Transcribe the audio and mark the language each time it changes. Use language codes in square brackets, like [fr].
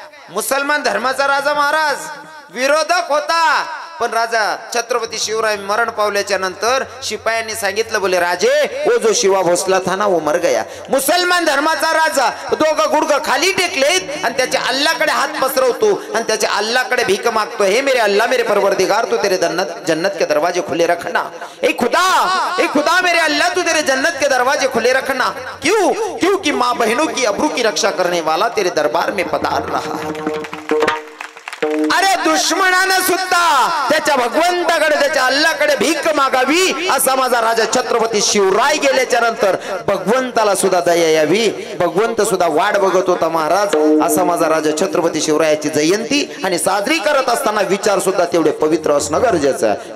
[mr] मुसलमान धर्माचा राजा महाराज विरोधक होता पण राजा छत्रपती शिवराय मरण पावल्याच्या नंतर शिपायांनी सांगितलं, बोले राजे [hi] ओ जो शिवा भोसला था ना वो मर गया. [mr] मुसलमान धर्माचा राजा दोघं गुडघं खाली टेकलेत आणि त्याच्या अल्लाकडे हात पसरवतो आणि त्याच्या अल्लाकडे भीक मागतो, [hi] हे मेरे अल्लाह मेरे परवरदिगार तू तेरे जन्नत के दरवाजे खुले रखना. ए खुदा मेरे अल्लाह तू तेरे जन्नत के दरवाजे खुले रखना. क्योंकि माँ बहनों की अब्रू की रक्षा करने वाला तेरे दरबार में पधार रहा. [mr] अरे दुश्मनानं सुद्धा त्याच्या भगवंताकडे त्याच्या अल्लाकडे भीक मागावी असा माझा राजा छत्रपती शिवराय गेल्याच्या नंतर भगवंताला सुद्धा दया यावी. भगवंत सुद्धा वाट बघत होता महाराज. असा माझा राजा छत्रपती शिवरायाची जयंती आणि साजरी करत असताना विचार सुद्धा तेवढे पवित्र असणं गरजेचं आहे.